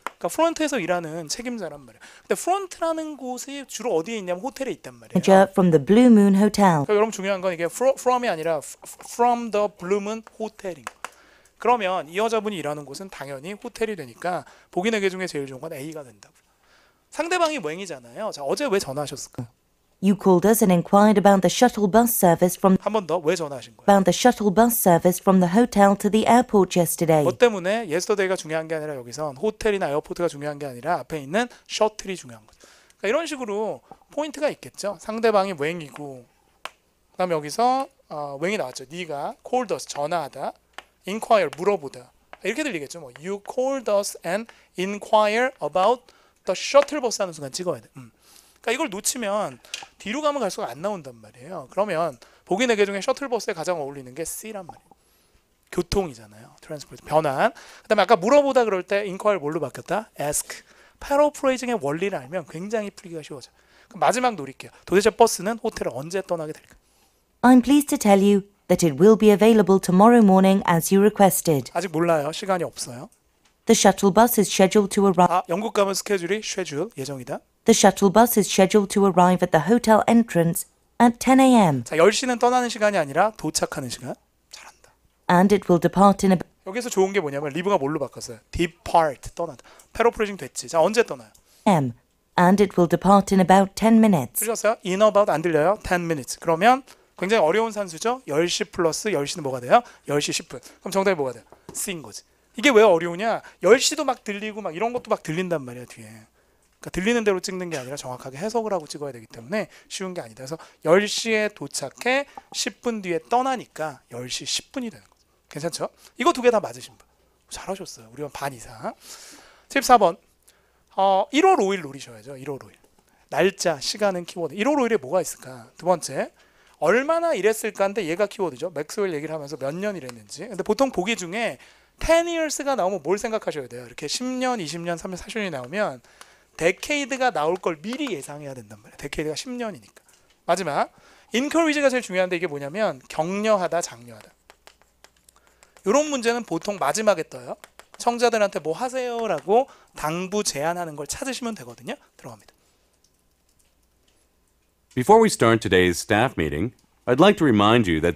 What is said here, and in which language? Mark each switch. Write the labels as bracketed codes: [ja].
[ko] 그러니까 프론트에서 일하는 책임자란 말이에요. 근데 프론트라는 곳이 주로 어디에 있냐면 호텔에 있단 말이에요. [en] Manager from the Blue Moon Hotel. [ko] 그러니까 여러분 중요한 건 이게 from이 아니라 [en] from the Blue Moon [ko] 호텔인 거. 그러면 이 여자분이 일하는 곳은 당연히 호텔이 되니까 보기 4개 중에 제일 좋은 건 A가 된다고. 상대방이 웽이잖아요. 자, 어제 왜 전화하셨을까? [en] You called us and inquired about the shuttle bus service from [ko] 한 번 더 왜 전화하신 거예요? [en] about the shuttle bus service from the hotel to the airport yesterday. [ko] 뭐 때문에 yesterday가 중요한 게 아니라 여기선 호텔이나 에어포트가 중요한 게 아니라 앞에 있는 셔틀이 중요한 거죠. 그러니까 이런 식으로 포인트가 있겠죠. 상대방이 when이고 그다음 여기서 when이 나왔죠. 네가 [en] called us [ko] 전화하다, inquire 물어보다 이렇게 들리겠죠. 뭐 [en] you called us and inquire about the shuttle bus [ko] 하는 순간 찍어야 돼. 그러니까 이걸 놓치면 뒤로 가면 갈수록 안 나온단 말이에요. 그러면 보기 4개 중에 셔틀버스에 가장 어울리는 게 C란 말이에요. 교통이잖아요. 트랜스포트 변환. 그다음에 아까 물어보다 그럴 때 inquire 뭘로 바뀌었다? [en] ask. [ko] 패러프레이징의 원리를 알면 굉장히 풀기가 쉬워져요. 그럼 마지막 노릴게요. 도대체 버스는 호텔을 언제 떠나게 될까? [en] I'm pleased to tell you that it will be available tomorrow morning as you requested. [ko] 아직 몰라요. 시간이 없어요. [en] The shuttle bus is scheduled to arrive. [ko] 영국 가면 스케줄이 schedule 예정이다. [en] The shuttle bus is scheduled to arrive at the hotel entrance at 10 a.m. [ko] 자, 10시는 떠나는 시간이 아니라 도착하는 시간. 잘한다. [en] and it will depart in [ko] 여기서 좋은 게 뭐냐면 리브가 뭘로 바꿨어요? depart 떠나다. 패러프레이징 됐지. 자, 언제 떠나요? [en] m and it will depart in about 10 minutes. [ko] 들으셨어요? [en] in about [ko] 안 들려요? [en] 10 minutes. [ko] 그러면 굉장히 어려운 산수죠? 10시 플러스 10시는 뭐가 돼요? 10시 10분. 그럼 정답이 뭐가 돼요? C인 거지. 이게 왜 어려우냐? 10시도 막 들리고 막 이런 것도 막 들린단 말이야, 뒤에. 그러니까 들리는 대로 찍는 게 아니라 정확하게 해석을 하고 찍어야 되기 때문에 쉬운 게 아니다. 그래서 10시에 도착해 10분 뒤에 떠나니까 10시 10분이 되는 거죠. 괜찮죠? 이거 두 개 다 맞으신 분. 잘하셨어요. 우리가 반 이상. 14번. 1월 5일 노리셔야죠. 1월 5일. 날짜, 시간은 키워드. 1월 5일에 뭐가 있을까? 두 번째. 얼마나 일했을까인데 얘가 키워드죠. 맥스웰 얘기를 하면서 몇 년 일했는지. 근데 보통 보기 중에 10 years가 나오면 뭘 생각하셔야 돼요? 이렇게 10년, 20년, 30년, 40년이 나오면 데케이드가 나올 걸 미리 예상해야 된단 말이에요. 데케이드가 10년이니까. 마지막. encourage가 제일 중요한데 이게 뭐냐면 격려하다, 장려하다. 이런 문제는 보통 마지막에 떠요. 청자들한테 뭐 하세요라고 당부 제안하는 걸 찾으시면 되거든요. 들어갑니다. [en] Before we start today's staff meeting, I'd like to remind you